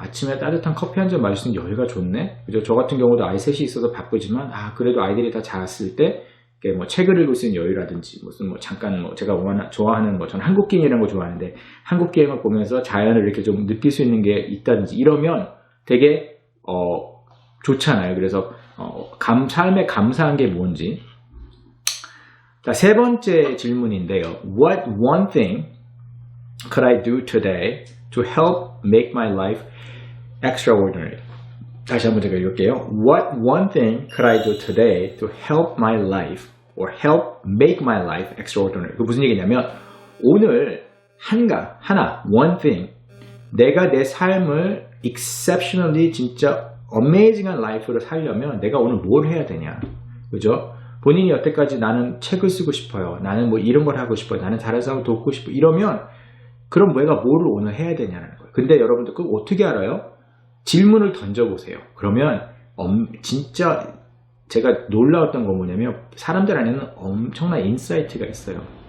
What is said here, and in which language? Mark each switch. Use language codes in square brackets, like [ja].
[ko] 아침에 따뜻한 커피 한 잔 마실 수 있는 여유가 좋네. 그죠? 저 같은 경우도 아이 셋이 있어서 바쁘지만 그래도 아이들이 다 자랐을 때 뭐 책을 읽을 수 있는 여유라든지 무슨 뭐 잠깐 뭐 제가 좋아하는 저는 한국 게임이라는 거 좋아하는데 한국 게임을 보면서 자연을 이렇게 좀 느낄 수 있는 게 있다든지 이러면 되게 좋잖아요. 그래서 삶에 감사한 게 뭔지. 자, 세 번째 질문인데요. [en] What one thing could I do today to help make my life extraordinary? [ko] 다시 한번 제가 읽을게요. [en] What one thing could I do today to help my life or help make my life extraordinary? [ko] 그 무슨 얘기냐면 오늘 하나 one thing 내가 내 삶을 exceptionally 진짜 amazing한 life를 살려면 내가 오늘 뭘 해야 되냐? 그죠? 본인이 여태까지 나는 책을 쓰고 싶어요. 나는 뭐 이런 걸 하고 싶어요. 나는 다른 사람을 돕고 싶어. 이러면 그럼 내가 뭐를 오늘 해야 되냐는 거예요. 근데 여러분들 그거 어떻게 알아요? 질문을 던져보세요. 그러면 진짜 제가 놀라웠던 건 뭐냐면 사람들 안에는 엄청난 인사이트가 있어요.